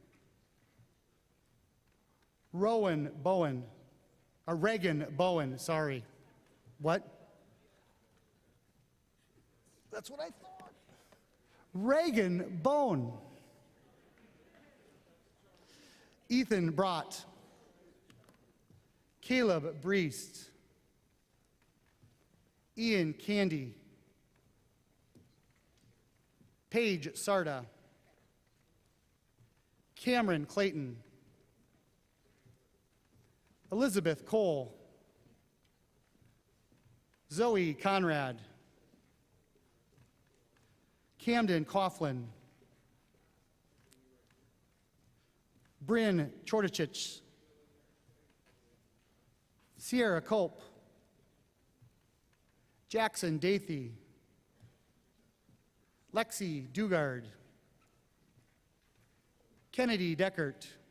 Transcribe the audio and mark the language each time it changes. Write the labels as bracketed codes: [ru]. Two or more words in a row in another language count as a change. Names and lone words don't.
[en] Reagan Bowen, sorry. What? That's what I thought. Reagan Bone. Ethan Brott. Caleb Breest. Ian Candy. Paige Sarda. Cameron Clayton. Elizabeth Cole. Zoe Conrad. Camden Coughlin. Bryn Chortachich. Sierra Culp. Jackson Dathy. Lexi Dugard. Kennedy Deckert.